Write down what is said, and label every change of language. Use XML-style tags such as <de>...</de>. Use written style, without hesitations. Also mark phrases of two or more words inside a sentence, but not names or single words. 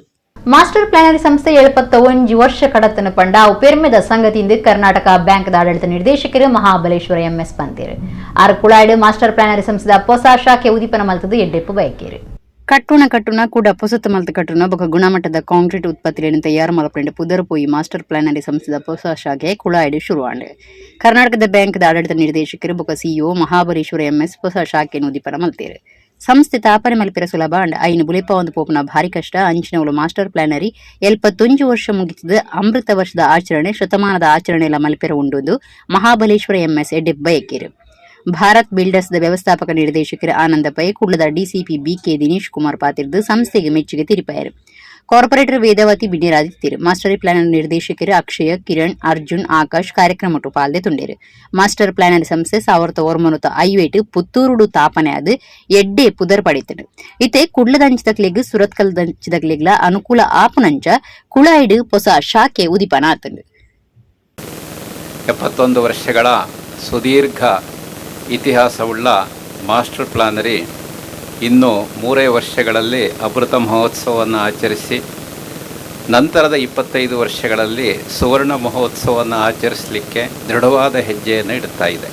<tcy>ಮಾಸ್ಟರ್ ಪ್ಲಾನರಿ ಸಂಸ್ಥೆ 71 ವರ್ಷ ಕಡತನ ಪಂಡ ಉಪೇರ್ಮೆದ ಸಂಗತಿಯಿಂದ ಕರ್ನಾಟಕ ಬ್ಯಾಂಕ್ ಆಡಳಿತ ನಿರ್ದೇಶಕರು ಮಹಾಬಲೇಶ್ವರ ಎಂಎಸ್ ಪಂತೀರು ಆರು ಕುಳಾಯ್ಡು ಮಾಸ್ಟರ್ ಪ್ಲಾನರಿ ಸಂಸ್ಥೆದ ಹೊಸ ಶಾಖೆ ಉದೀಪನ ಮಲ್ತದು ಎಡ್ಡೆಪ್ಪು ಬಯಕೇರು ಕಟ್ಟುನ ಕೂಡ ಪೊಸತ್ತು ಮಲ್ತ ಕಟ್ಟುನ ಬೊಕ ಗುಣಮಟ್ಟದ ಕಾಂಕ್ರೀಟ್ ಉತ್ಪತ್ತಿಗಳನ್ನು ತಯಾರು ಮಲ್ಪಂಡು ಪುದರ್ ಪೋಯಿ ಮಾಸ್ಟರ್ ಪ್ಲಾನರಿ ಸಂಸ್ಥೆದ ಹೊಸ ಶಾಖೆ ಕುಳಾಯ್ಡು ಶುರುವಾಂಡು ಕರ್ನಾಟಕದ ಬ್ಯಾಂಕ್ ಆಡಳಿತ ನಿರ್ದೇಶಕರು ಬೊಕ ಸಿಇಒ ಮಹಾಬಲೇಶ್ವರ ಎಂಎಸ್ ಹೊಸ ಶಾಖೆಯನ್ನು ಉದೀಪನ ಮಲ್ತೇರು. ಸಂಸ್ಥೆ ತಾಪನೆ ಮಲ್ಪಿರ ಸುಲಭ ಅಂಡ್ ಐನು ಬುಲಿಪ ಒಂದು ಪೋಪನ ಭಾರಿ ಕಷ್ಟ ಅಂಚಿನವಳು ಮಾಸ್ಟರ್ ಪ್ಲಾನರಿ 71 ವರ್ಷ ಮುಗಿತದ ಅಮೃತ ವರ್ಷದ ಆಚರಣೆ ಶತಮಾನದ ಆಚರಣೆ ಎಲ್ಲ ಮಲ್ಪಿರ ಉಂಡು ಮಹಾಬಲೇಶ್ವರ ಎಂಎಸ್ ಎಡ್ಡೆಪ್ ಬಯಕೇರು. ಭಾರತ್ ಬಿಲ್ಡರ್ಸ್ ವ್ಯವಸ್ಥಾಪಕ ನಿರ್ದೇಶಕರು ಆನಂದ ಪೈ ಕುಳ್ಳದ ಡಿಸಿಪಿ ಬಿಕೆ ದಿನೇಶ್ ಕುಮಾರ್ ಪಾತಿರ್ದು ಸಂಸ್ಥೆಗೆ ಮೆಚ್ಚುಗೆ ತಿರುಪಾಯರು. ಕಾರ್ಪೊರೇಟರ್ ವೇದಾವತಿ ಬಿಡಿರಾದಿತ್ತಿರು ಮಾಸ್ಟರ್ ಪ್ಲಾನರ್ ನಿರ್ದೇಶಕರು ಅಕ್ಷಯ ಕಿರಣ್ ಅರ್ಜುನ್ ಆಕಾಶ್ ಕಾರ್ಯಕ್ರಮ ಪಾಲ್ದೆ ತುಂಡೇರು. ಮಾಸ್ಟರ್ ಪ್ಲಾನರ್ ಸಂಸ್ಥೆ 1950 ಪುತ್ತೂರುಡು ತಾಪನೆ ಆದ ಎಡ್ಡೆ ಪುದರ್ ಪಡಿತರು. ಇತ್ತೆ ಕುಡ್ಲದಂಚಿದಕ್ಲೆಗ್ ಸುರತ್ಕಲ್ದಂಚಿದಕ್ಲೆಗ್ಲ ಅನುಕೂಲ ಆಪುನಂಚ ಕುಳಾಯ್ಡು ಹೊಸ ಶಾಖೆ ಉದಿಪನ ಆತಂಡು.</tcy> <kn>71 ವರ್ಷಗಳ ಸುದೀರ್ಘ ಇತಿಹಾಸವುಳ್ಳ ಮಾಸ್ಟರ್ ಪ್ಲಾನರಿ ಇನ್ನು 3 ವರ್ಷಗಳಲ್ಲಿ ಅಮೃತ ಮಹೋತ್ಸವವನ್ನು ಆಚರಿಸಿ ನಂತರದ 25 ವರ್ಷಗಳಲ್ಲಿ ಸುವರ್ಣ ಮಹೋತ್ಸವವನ್ನು ಆಚರಿಸಲಿಕ್ಕೆ ದೃಢವಾದ ಹೆಜ್ಜೆಯನ್ನು ಇಡ್ತಾ ಇದೆ.</kn>